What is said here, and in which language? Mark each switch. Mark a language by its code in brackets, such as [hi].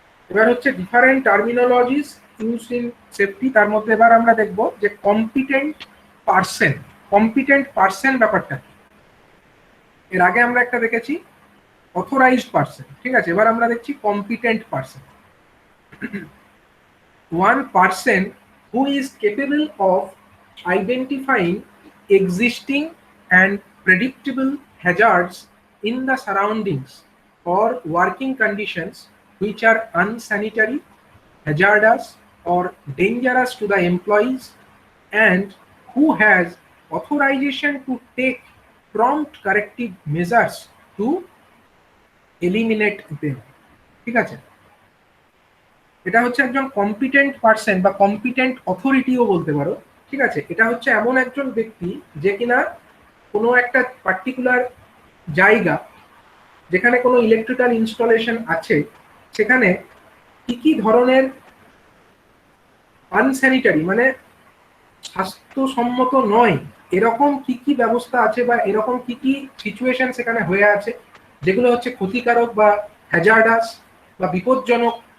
[bn] এবার হচ্ছে different terminologies use in safety. তার মধ্যে এবার আমরা দেখব যে কম্পিটেন্ট পার্সন। কম্পিটেন্ট পার্সন ব্যাপারটা কি? এর আগে আমরা একটা দেখেছি অথরাইজড পার্সন। ঠিক আছে, এবার আমরা দেখছি competent person. [en] one person who is capable of identifying existing and predictable hazards in the surroundings or working conditions which are unsanitary, hazardous or dangerous to the employees, and who has authorization to take prompt corrective measures to eliminate them. [bn] ঠিক আছে, এটা হচ্ছে একজন competent person বা competent অথরিটিও বলতে পারো। ঠিক আছে, এটা হচ্ছে এমন একজন ব্যক্তি যে কিনা কোনো একটা পার্টিকুলার জায়গা যেখানে কোনো ইলেকট্রিক্যাল ইনস্টলেশন আছে সেখানে কি কি ধরনের আনস্যানিটারি মানে স্বাস্থ্যসম্মত নয় এরকম কি কি ব্যবস্থা আছে বা এরকম কি কি সিচুয়েশন সেখানে হয়ে আছে যেগুলো হচ্ছে ক্ষতিকারক বা হ্যাজার্ডাস বা বিপজ্জনক।